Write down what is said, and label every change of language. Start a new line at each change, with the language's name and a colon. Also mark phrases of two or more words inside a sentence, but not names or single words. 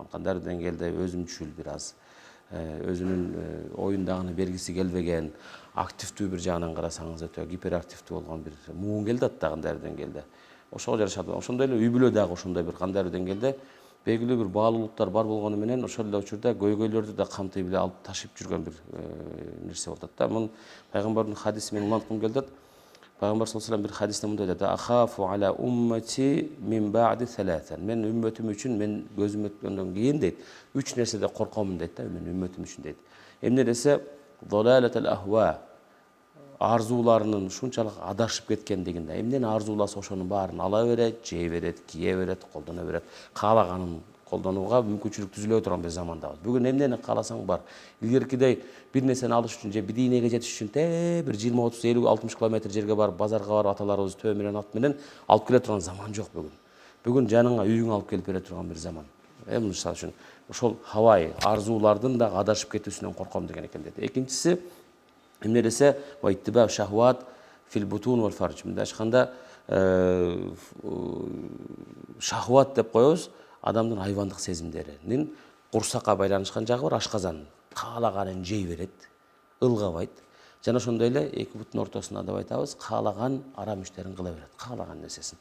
Kyrgyz: Кандай деңгээлде өзүмчүл бир аз өзүнүн оюндагыны бергиси келбеген, активдүү бир жагынан карасаңыз өтө гиперактивдүү болгон бир муун келди атта кандай деңгээлде. Ошого жарашат. Ошондой эле үй бүлө дагы ошондой бир кандай деңгээлде белгилүү бир баалуулуктар бар болгону менен ошол эле учурда көйгөйлөрдү да камтый биле алып ташып жүргөн бир нерсе болуп атат да. Мун пайгамбардын хадиси менен уланткым келди. Пайгамбар
Arabic: صلى الله عليه وسلم
Kyrgyz: бир хадисте мындай айтат:
Arabic: "أخاف على أمتي من بعدي ثلاثا."
Kyrgyz: Мен үммөтүм үчүн мен көзүм өткөндөн кийин дейт, 3 нерседе коркомун дейт да, мен үммөтүм үчүн дейт. Эмне десе,
Arabic: "ضلالة الأهواء."
Kyrgyz: Арзууларынын ушунчалык адашып кеткендигинде, эмнени арзууласа ошонун баарын ала берет, жей берет, кие берет, колдоно берет. Каалаганын колдонууга мүмкүнчүлүк түзүлө турган бир замандабыз. Бүгүн эмнени кааласаң бар. Илгеркидей бир нерсени алыш үчүн же бирдемеге жетиш үчүн бир 20, 30, 50, 60 километр жерге барып, базарга барып аталарыбыз төө менен ат менен алып келе турган заман жок бүгүн. Бүгүн жаныңа үйүңө алып келип бере турган бир заман. Мисалы үчүн ошол хавай арзуулардын дагы адашып кетүүсүнөн корком деген экен дейт. Экинчиси эмне десе,
Arabic: "واتباع الشهوات في البطون والفروج."
Kyrgyz: Мындай айтканда шахват деп коебуз, адамдын айвандык сезимдеринин курсакка байланышкан жагы бар. Ашказан каалаганын жей берет, ылгабайт. Жана ошондой эле эки бутун ортосунда деп айтабыз, каалаган арам иштерин кыла берет, каалаган нерсесин.